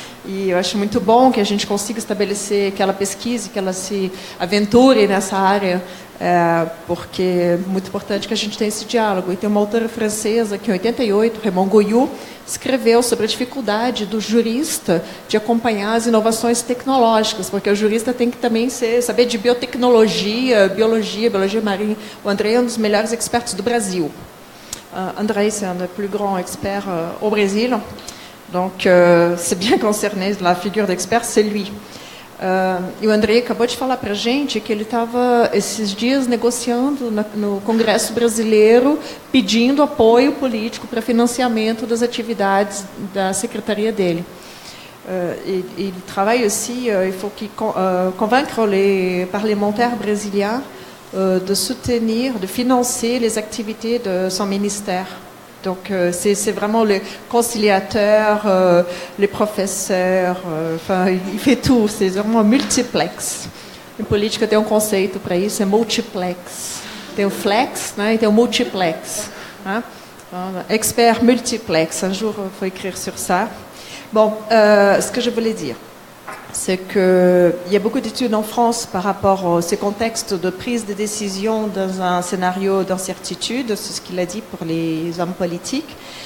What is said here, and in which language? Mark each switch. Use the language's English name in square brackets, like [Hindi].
[Portuguese] E eu acho muito bom que a gente consiga estabelecer, que ela pesquise, que ela se aventure nessa área, porque é muito importante que a gente tenha esse diálogo. E tem uma autora francesa que, em 88, Raymond Goyot, escreveu sobre a dificuldade do jurista de acompanhar as inovações tecnológicas, porque o jurista tem que também saber de biotecnologia, biologia marinha. O André é um dos melhores experts do Brasil. [French] André, c'est un des plus grands experts au Brésil. Donc, c'est bien concerné, la figure d'expert, c'est lui. [Portuguese] E o André acabou de falar para a gente que ele estava, esses dias, negociando no Congresso Brasileiro, pedindo apoio político para financiamento das atividades da secretaria dele. [French] il travaille aussi, il faut convaincre les parlementaires brésiliens de soutenir, de financer les activités de son ministère. Donc c'est vraiment le conciliateur, les professeurs, enfin il fait tout, c'est vraiment multiplex. [Portuguese] Em política tem conceito para isso, é multiplex. Tem o flex, né, e tem o multiplex. Hein? [French] Expert multiplex, un jour il faut écrire sur ça. Bon, ce que je voulais dire, c'est qu'il y a beaucoup d'études en France par rapport à ces contextes de prise de décision dans un scénario d'incertitude, c'est ce qu'il a dit pour les hommes politiques.